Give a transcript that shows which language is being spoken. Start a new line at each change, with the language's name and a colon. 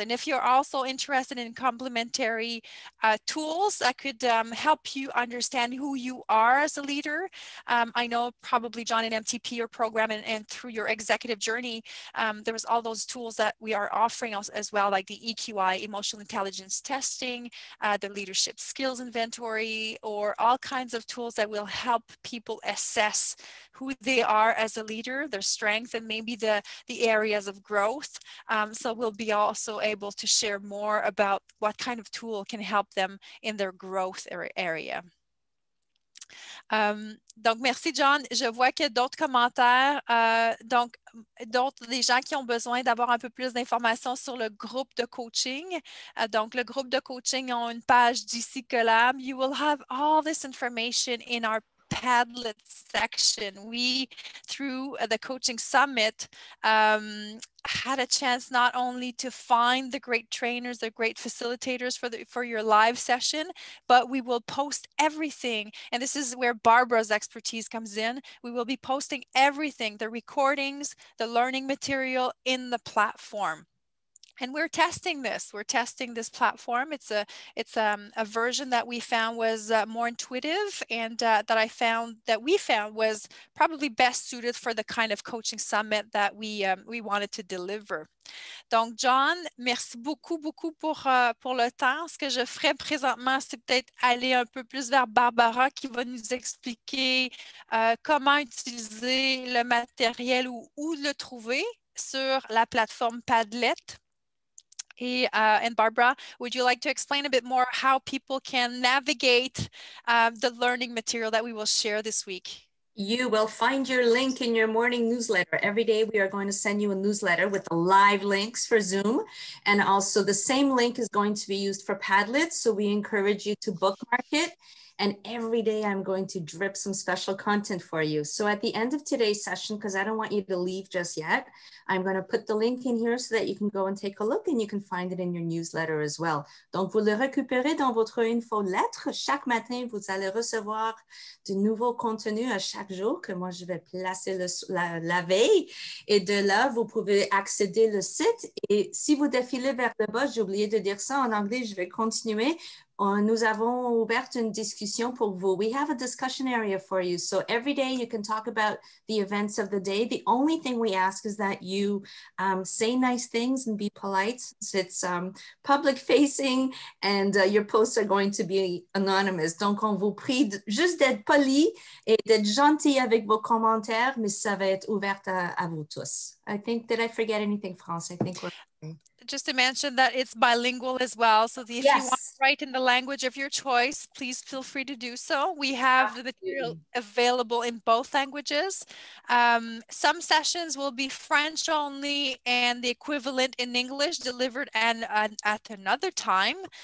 English: And if you're also interested in complementary tools that could help you understand who you are as a leader, I know probably John in MTP, your program, and through your executive journey, there was all those tools that we are offering as well, like the EQI, emotional intelligence testing, the leadership skills inventory, or all kinds of tools that will help people assess who they are as a leader, their strengths, and maybe the areas of growth. So we'll be also able to share more about what kind of tool can help them in their growth area.
French: Donc, merci, John. Je vois qu'il y a d'autres commentaires. Donc, des gens qui ont besoin d'avoir un peu plus d'informations sur le groupe de coaching. Donc, le groupe de coaching a une page DC Collab.
English: You will have all this information in our Padlet section. We, through the coaching summit, had a chance not only to find the great trainers, the great facilitators for your live session, but we will post everything. And this is where Barbara's expertise comes in. We will be posting everything, the recordings, the learning material in the platform. And we're testing this. We're testing this platform. It's a version that we found was more intuitive, and that we found was probably best suited for the kind of coaching summit that we wanted to deliver.
French: Donc, John, merci beaucoup pour le temps. Ce que je ferai présentement, c'est peut-être aller un peu plus vers Barbara qui va nous expliquer comment utiliser le matériel ou où le trouver sur la plateforme Padlet.
English: And Barbara, would you like to explain a bit more how people can navigate the learning material that we will share this week? You will find your link in your morning newsletter. Every day we are going to send you a newsletter with the live links for Zoom. And also the same link is going to be used for Padlet. So we encourage you to bookmark it. And every day I'm going to drip some special content for you. So at the end of today's session, because I don't want you to leave just yet, I'm going to put the link in here so that you can go and take a look, and you can find it in your newsletter as well.
French: Donc, vous le récupérez dans votre infolettre. Chaque matin, vous allez recevoir du nouveau contenu à chaque jour que moi, je vais placer la veille. Et de là, vous pouvez accéder au site. Et si vous défilez vers le bas, j'ai oublié de dire ça en anglais, je vais continuer. Nous avons ouvert une discussion pour vous.
English: We have a discussion area for you. So every day you can talk about the events of the day. The only thing we ask is that you say nice things and be polite. It's public facing, and your posts are going to be anonymous.
French: Donc, on vous prie juste d'être poli et d'être gentil avec vos commentaires, mais ça va être ouvert à vous tous.
English: Did I forget anything, France? I think we're... Just to mention that it's bilingual as well. So if you want to write in the language of your choice, please feel free to do so. We have the material available in both languages. Some sessions will be French only and the equivalent in English delivered at another time.